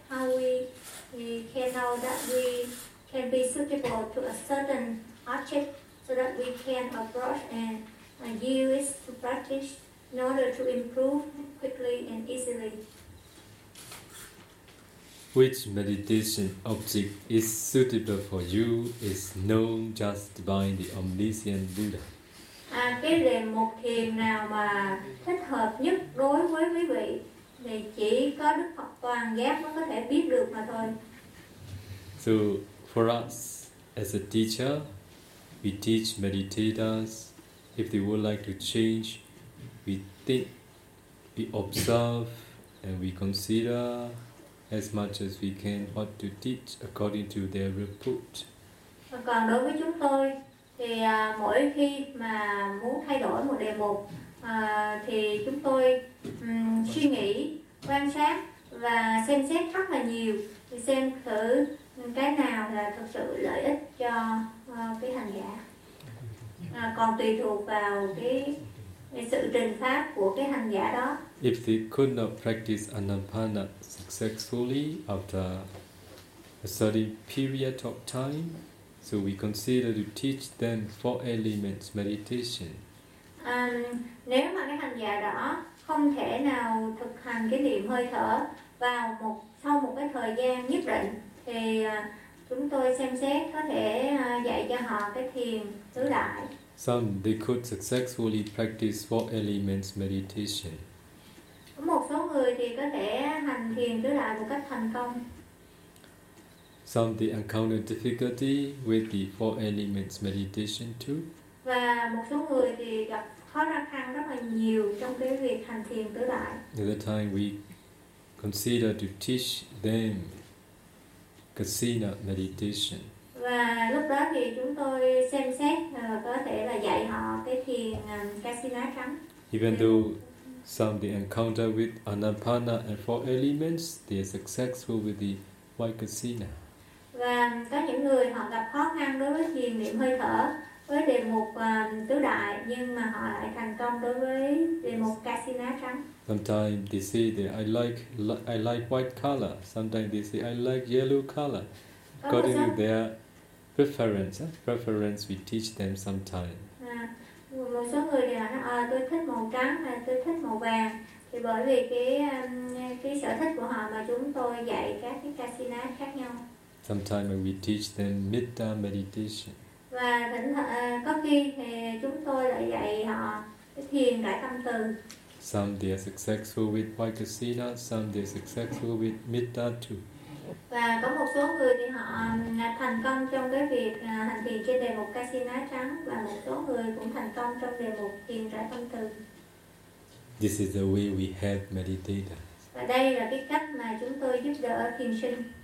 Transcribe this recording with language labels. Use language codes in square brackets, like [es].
[en] How we can know that we can be suitable to a certain object so that we can approach and use to practice in order to improve quickly and easily? Which meditation object is suitable for you is known just by the omniscient Buddha. [vi] À, cái đề mục thiền nào mà thích hợp nhất đối với quý vị thì chỉ có Đức Phật toàn giác mới có thể biết được mà thôi. [en] So for us as a teacher, we teach meditators if they would like to change, we think, we observe, and we consider as much as we can what to teach according to their report. [vi] Còn đối với chúng tôi thì mỗi khi mà muốn thay đổi một đề mục thì chúng tôi suy nghĩ, quan sát và xem xét rất là nhiều để xem thử cái nào là thực sự lợi ích cho cái hành giả. Còn tùy thuộc vào cái sự trình pháp của cái hành giả đó. [en] If they could not practice anapana successfully after a certain period of time, so we consider to teach them four elements meditation. [vi] Nếu mà cái hành giả đó không thể nào thực hành cái niệm hơi thở vào một sau một cái thời gian nhất định thì chúng tôi xem xét có thể dạy cho họ cái thiền tứ đại. [en] Some they could successfully practice four elements meditation. [vi] Có một số người thì có thể hành thiền tứ đại một cách thành công. [en] Some they encounter difficulty with the four elements meditation too. [vi] Và một số người thì gặp khó khăn rất là nhiều trong cái việc hành thiền tứ đại. [en] At the time we consider to teach them kasina meditation. [vi] Và lúc đó thì chúng tôi xem xét có thể là dạy họ cái thiền kasina khám. [en] Even though some they encounter with anapana and four elements, they are successful with the vaikasina. [vi] Và có những người họ gặp khó khăn đối với thiền niệm hơi thở với đề mục tứ đại, nhưng mà họ lại thành công đối với đề mục kasina trắng. [en] Sometimes they say that I like white color. Sometimes they say I like yellow color. According to their preference, preference we teach them sometimes. [vi] Một số người thì họ nói tôi thích màu trắng hay tôi thích màu vàng, thì bởi vì cái sở thích của họ mà chúng tôi dạy các cái kasina khác nhau. [en] Sometimes we teach them metta meditation. [vi] Và có khi thì chúng tôi lại dạy họ cái thiền cải tâm từ. [en] Some they are successful with vaikasina, some they are successful with metta too. [vi] Và có một số người thì họ thành công trong cái việc hành thiền trên đề mục kasina trắng, và một số người cũng thành công trong đề mục thiền rải tâm từ. [en] This is the way we help meditators. [vi] Và đây là cái cách mà chúng tôi giúp đỡ thiền sinh.